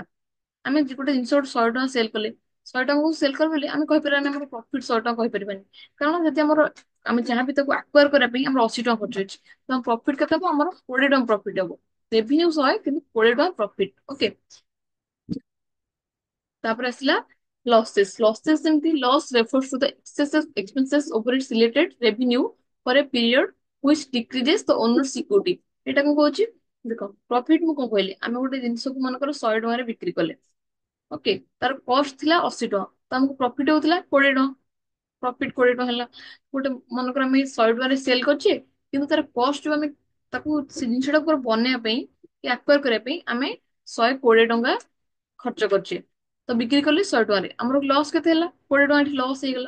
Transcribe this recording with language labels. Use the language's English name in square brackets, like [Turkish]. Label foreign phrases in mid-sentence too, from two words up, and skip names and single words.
[Odia] ଆମେ ଗୋଟେ ଜିନିଷ ଗୋଟେ 100 ଟଙ୍କା ସେଲ କଲେ, 100 ଟଙ୍କାକୁ ସେଲ କଲେ ବୋଲି ଆମେ କହିପାରିବାନି ଆମର ପ୍ରଫିଟ 100 ଟଙ୍କା କହିପାରିବାନି। କାରଣ ଯଦି ଆମର ଆମେ ଯାହାବି ତାକୁ ଆକ୍ୱାର କରିବା ପାଇଁ ଆମର 80 ଟଙ୍କା ଖର୍ଚ୍ଚ ହେଇଛି, ତ ପ୍ରଫିଟ କେତେ ହବ, ଆମର 20 ଟଙ୍କା ପ୍ରଫିଟ ହବ। ରେଭିନ୍ୟୁ 100 କିନ୍ତୁ 20 ଟଙ୍କା ପ୍ରଫିଟ। ଓକେ, ତାପରେ ଆସିଲା losses। [English] losses ଯେମିତି loss refers to the excessive expenses over its related revenue for a period which decreases the owner's equity। [Odia] ଏଇଟା କଣ କହୁଛି, ଦେଖ ପ୍ରଫିଟ ମୁଁ କଣ କହିଲି, ଆମେ ଗୋଟେ ଜିନିଷକୁ ମନେକର 100 ଟଙ୍କାରେ ବିକ୍ରି କଲେ। ଓକେ, ତାର କଷ୍ଟ ଥିଲା 80 ଟଙ୍କା, ତ ଆମକୁ ପ୍ରଫିଟ ହଉଥିଲା 20 ଟଙ୍କା। ପ୍ରଫିଟ 20 ଟଙ୍କା ହେଲା। ଗୋଟେ ମନେକର ଆମେ 100 ଟଙ୍କାରେ ସେଲ କରୁଛେ, କିନ୍ତୁ ତାର କଷ୍ଟ ଯୋଉ ଆମେ ତାକୁ ସେ ଜିନିଷଟାକୁ ପୁରା ବନେଇବା ପାଇଁ କି ଆକ୍ୱାର କରିବା ପାଇଁ ଆମେ 120 ଟଙ୍କା ଖର୍ଚ୍ଚ କରୁଛେ, ତ ବିକ୍ରି କଲେ 100 ଟଙ୍କାରେ, ଆମର ଲସ୍ କେତେ ହେଲା, 20 ଟଙ୍କା ଏଠି ଲସ୍ ହେଇଗଲା।